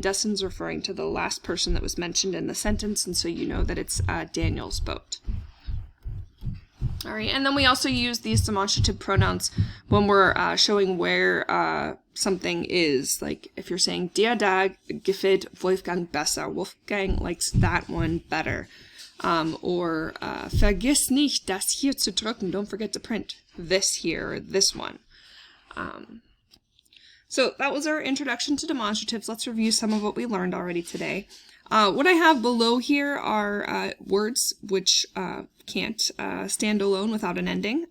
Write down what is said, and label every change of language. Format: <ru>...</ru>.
<en>Dessen's referring to the last person that was mentioned in the sentence, and so you know that it's Daniel's boat. All right, and then we also use these demonstrative pronouns when we're showing where something is. Like if you're saying,</en> <de>der Tag gefällt Wolfgang besser.</de> <en>Wolfgang likes that one better. Or</en> <de>vergiss nicht, das hier zu drücken.</de> <en>Don't forget to print this here, or this one. So that was our introduction to demonstratives. Let's review some of what we learned already today. What I have below here are words which can't stand alone without an ending.</en>